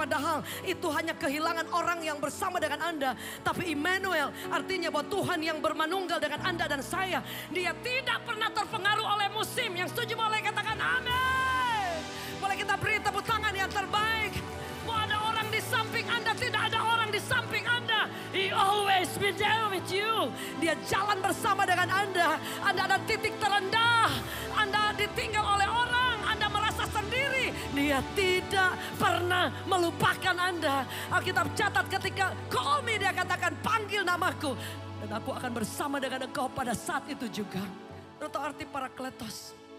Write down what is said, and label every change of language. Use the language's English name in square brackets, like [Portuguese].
[Indonesian] Padahal itu hanya kehilangan orang yang bersama dengan Anda. Tapi Immanuel artinya bahwa Tuhan yang bermanunggal dengan Anda dan saya. Dia tidak pernah terpengaruh oleh musim. Yang setuju boleh katakan amin. Boleh kita beri tepuk tangan yang terbaik. Mau ada orang di samping Anda, tidak ada orang di samping Anda. [English] He always be there with you. [Indonesian] Dia jalan bersama dengan Anda. Anda ada titik terendah, Anda ditinggal oleh orang, Anda merasa sendiri. Dia tidak pernah melupakan Anda. Alkitab catat ketika [English] call me, [Indonesian] dia katakan panggil namaku. Dan aku akan bersama dengan engkau pada saat itu juga. Itu arti Parakletos.